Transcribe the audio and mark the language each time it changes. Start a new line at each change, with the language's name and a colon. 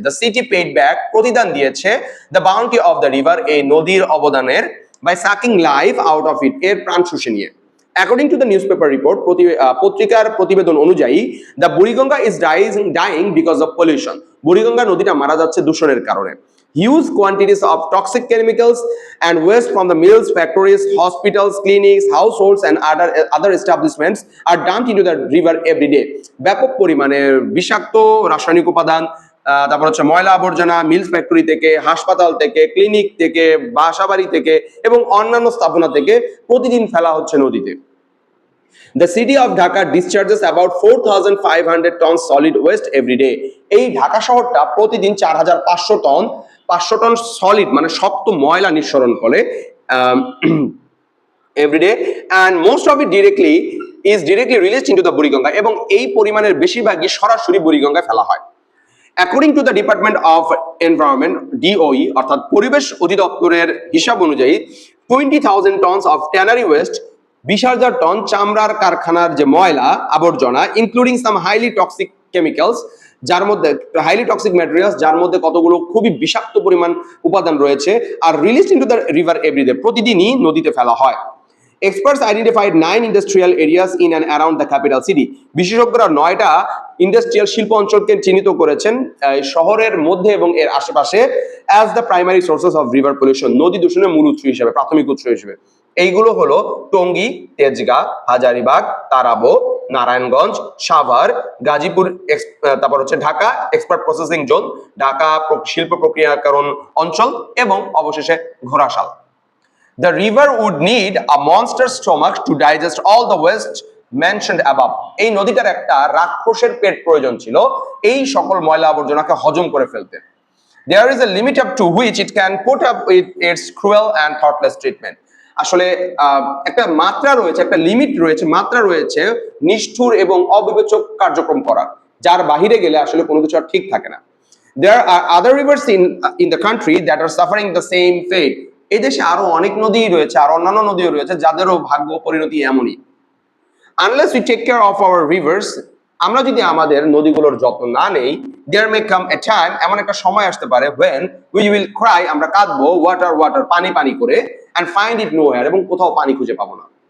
English: The city paid back,
Bangla: প্রতিদান দিয়েছে,
English: the bounty of the river,
Bangla: এই নদীর অবদানের,
English: by sucking life out of it,
Bangla: এর প্রাণ শুষে নিয়ে।
English: According to the newspaper report,
Bangla: পত্রিকার প্রতিবেদন অনুযায়ী,
English: the Buriganga is dying because of pollution.
Bangla: Buriganga নদীটা মারা যাচ্ছে দূষণের কারণে।
English: Huge quantities of toxic chemicals and waste from the mills, factories, hospitals, clinics, households and other establishments are dumped into the river every day.
Bangla: ব্যাপক পরিমাণে বিষাক্ত রাসায়নিক উপাদান, তারপর হচ্ছে ময়লা আবর্জনা মিলস ফ্যাক্টরি থেকে, হাসপাতাল থেকে, ক্লিনিক থেকে, বাসাবাড়ি থেকে এবং অন্যান্য স্থাপনা থেকে প্রতিদিন ফেলা হচ্ছে নদীতে।
English: The city of Dhaka discharges about 4,500 tons solid waste every day.
Bangla: এই ঢাকা শহরটা প্রতিদিন 4,500 টন সলিড মানে শক্ত ময়লা নিঃসরণ করে
English: every day, and most of it is directly released into the Buriganga,
Bangla: এবং এই পরিমাণের বেশিরভাগই সরাসরি বুড়িগঙ্গায় ফেলা হয়।
English: According to the Department of Environment, DOE,
Bangla: অর্থাৎ পরিবেশ অধিদপ্তরের হিসাব অনুযায়ী
English: 20,000 tons of tannery waste,
Bangla: 20,000 ton চামড়ার কারখানার যে ময়লা আবর্জনা,
English: including some highly toxic chemicals,
Bangla: যার মধ্যে
English: highly toxic materials,
Bangla: যার মধ্যে কতগুলো খুবই বিষাক্ত পরিমাণ উপাদান রয়েছে,
English: আর released into the river everyday,
Bangla: প্রতিদিনই নদীতে ফেলা হয়।
English: Experts identified 9 industrial areas in and around the capital city.
Bangla: বিশেষজ্ঞরা 9টা ইন্ডাস্ট্রিয়াল শিল্প অঞ্চলকে চিহ্নিত করেছেন শহরের মধ্যে এবং এর আশেপাশে
English: as the primary sources of river pollution,
Bangla: নদী দূষণের মূল উৎস হিসেবে, প্রাথমিক উৎস হিসেবে। এইগুলো হলো টঙ্গী, তেজগাঁ, হাজারীবাগ, তারাবো, নারায়ণগঞ্জ, সাভার, গাজীপুর, তারপর হচ্ছে Dhaka expert processing zone, Dhaka শিল্প প্রক্রিয়াকরণ অঞ্চল এবং অবশেষে Ghorashal.
English: The river would need a monster stomach to digest all the waste mentioned above.
Bangla: এই নদীটার একটা রাক্ষসের পেট প্রয়োজন ছিল এই সকল ময়লা আবর্জনাকে হজম করে ফেলতে।
English: There is a limit up to which it can put up with its cruel and thoughtless treatment.
Bangla: আসলে একটা মাত্রা রয়েছে, একটা লিমিট রয়েছে, মাত্রা রয়েছে নিষ্ঠুর এবং অবিবেচক কার্যক্রম করার, যার বাহিরে গেলে আসলে কোনো কিছু আর ঠিক থাকে না।
English: There are other rivers in the country that are suffering the same fate.
Bangla: এই দেশে আরো অনেক নদী রয়েছে, আর অন্যান্য নদীও রয়েছে যাদেরও ভাগ্য পরিণতি এমনই।
English: Unless we take care of our rivers,
Bangla: আমরা যদি আমাদের নদীগুলোর যত্ন না নেই,
English: there may come a time,
Bangla: এমন একটা সময় আসতে পারে
English: when we will cry,
Bangla: আমরা কাঁদবো,
English: water water,
Bangla: পানি পানি করে,
English: and find it nowhere,
Bangla: এবং কোথাও পানি খুঁজে পাবো না।